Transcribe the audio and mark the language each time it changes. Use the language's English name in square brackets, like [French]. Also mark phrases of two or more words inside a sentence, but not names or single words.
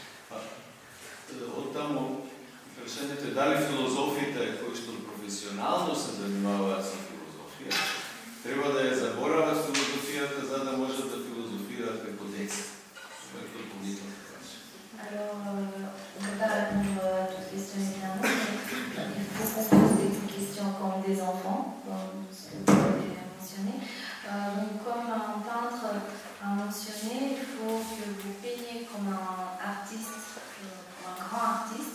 [Macedonian] Оттаму прашањето е дали филозофите кои што професионално се занимаваат со филозофија, треба да ја заборават филозофијата за да можат да филозофираат како деца. [Bulgarian] Това е допълнително прашање. [French] Alors, on ne va pas répondre à toutes les questions évidemment, mais il faut qu'on pose des questions comme des enfants, comme ce que vous avez mentionné. Donc, comme un peintre a mentionné, il faut que vous peignez comme un artiste, comme un grand artiste.